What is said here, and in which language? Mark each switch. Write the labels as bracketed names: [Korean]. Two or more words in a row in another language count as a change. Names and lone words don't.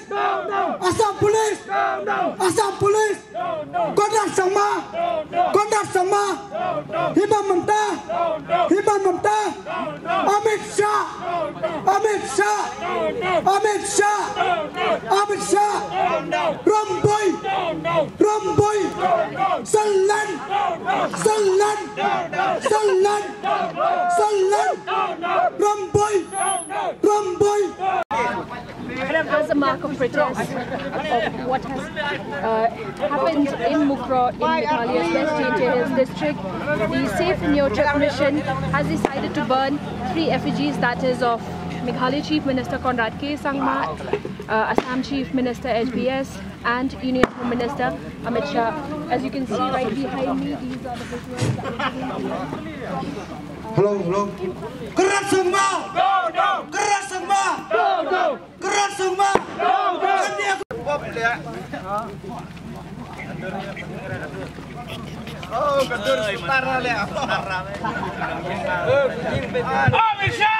[English] Assam Police! Assam Police! Conrad Sangma! Conrad Sangma! Himam Mamta! Himam Mamta! Amit Shah! Amit Shah! Amit Shah! Amit Shah! Rambai! Rambai! Salan! Salan! Salan! Salan! Rambai! Rambai! As a mark of protest of what has happened in Mukro, in Meghalaya's West Hills district, the Safe and Neutral Mission has decided to burn 3 effigies, that is of Meghalaya Chief Minister Conrad K. Sangma, Assam Chief Minister HBS, and Union Home Minister Amit Shah. As you can see right behind me, these are the visuals. Hello. Conrad Sangma! Conrad Sangma! Conrad Sangma! Oh, kedur setara le. Amit Shah!